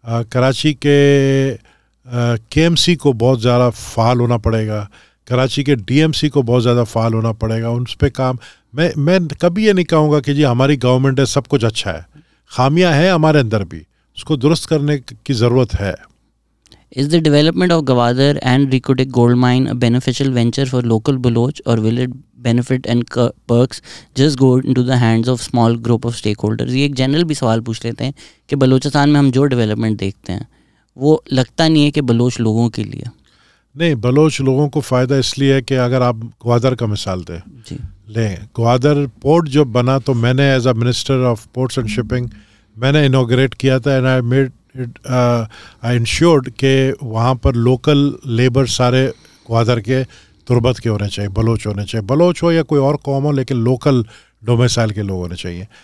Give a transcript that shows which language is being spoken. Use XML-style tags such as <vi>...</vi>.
<ur>کراچی کے کے M C کو بہت زیادہ فعال ہونا پڑے گا, کراچی کے ڈی ایم سی کو بہت زیادہ فعال ہونا پڑے گا. ان پہ کام میں کبھی یہ نہیں کہوں گا کہ جی ہماری گورنمنٹ ہے سب کچھ اچھا ہے. خامیاں ہیں ہمارے اندر بھی, اس کو درست کرنے کی ضرورت ہے.</ur> <en>Is the development of Gwadar and Rikotik gold mine a beneficial venture for local Baloch, or will it benefit and perks just go into the hands of small group of stakeholders?</en> <ur>یہ ایک general بھی سوال پوچھ لیتے ہیں کہ بلوچستان میں ہم جو ڈیولپمنٹ دیکھتے ہیں وہ لگتا نہیں ہے کہ بلوچ لوگوں کے لیے. نہیں, بلوچ لوگوں کو فائدہ اس لیے ہے کہ اگر آپ گوادر کا مثال دیں, جی لیں, گوادر پورٹ جب بنا تو میں نے</ur> <en>as a minister of ports and shipping</en> <ur>میں نے انوگریٹ کیا تھا,</ur> <en>and I made I ensured</en> <ur>کہ وہاں پر لوکل لیبر سارے گوادر کے تربت کے ہونے چاہیے, بلوچ ہونے چاہیے, بلوچ ہو یا کوئی اور قوم ہو, لیکن لوکل ڈومیسائل کے لوگ ہونے چاہیے.</ur>